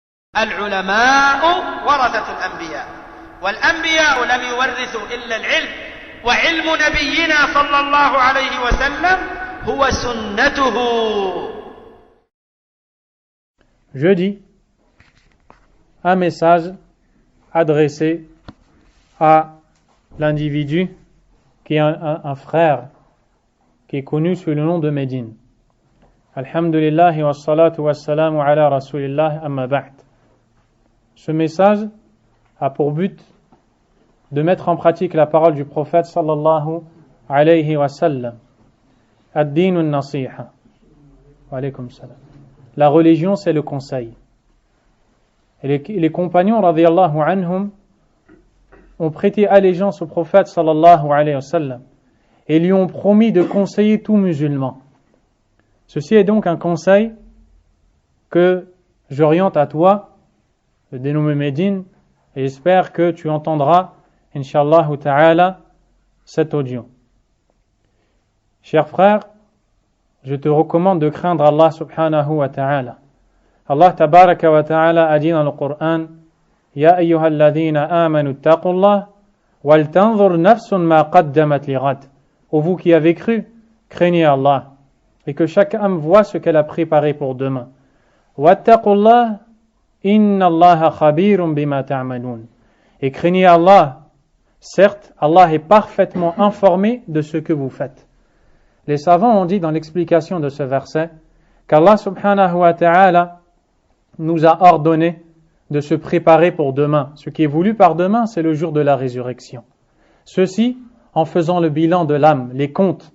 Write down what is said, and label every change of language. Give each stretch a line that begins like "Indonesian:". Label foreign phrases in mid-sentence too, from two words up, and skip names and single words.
Arabic: العلماء ورثة الأنبياء والأنبياء لم يورثوا إلا العلم وعلم نبينا صلى الله عليه وسلم هو سنته.
French: Jeudi, un message adressé à l'individu qui est un frère qui est connu sous le nom de Médine.
Arabic: الحمد لله والصلاة والسلام على رسول الله أما بعد.
French: Ce message a pour but de mettre en pratique la parole du prophète
Arabic: صلى الله عليه وسلم. الدين نصيحة. وعليكم السلام.
French: La religion, c'est le conseil. Et les compagnons
Arabic: رضي الله عنهم
French: ont prêté allégeance au prophète
Arabic: صلى الله عليه وسلم
French: et lui ont promis de conseiller tout musulman. Ceci est donc un conseil que j'oriente à toi, le dénommé Médine, et j'espère que tu entendras,
Arabic: إن شاء الله تعالى,
French: cet audio. Chers frères, je te recommande de craindre Allah
Arabic: سبحانه وتعالى.
French: Allah
Arabic: تبارك وتعالى
French: a dit dans le Coran,
Arabic: يا أيها الذين آمنوا اتقوا الله ولتنظر نفس ما قدمت لغد.
French: Ô vous qui avez cru, craignez Allah, et que chaque âme voit ce qu'elle a préparé pour demain.
Arabic: واتقوا الله إن الله خبير بما تعملون.
French: Et craignez Allah. Certes, Allah est parfaitement informé de ce que vous faites. Les savants ont dit dans l'explication de ce verset qu'Allah
Arabic: سبحانه وتعالى
French: nous a ordonné de se préparer pour demain. Ce qui est voulu par demain, c'est le jour de la résurrection. Ceci en faisant le bilan de l'âme, les comptes.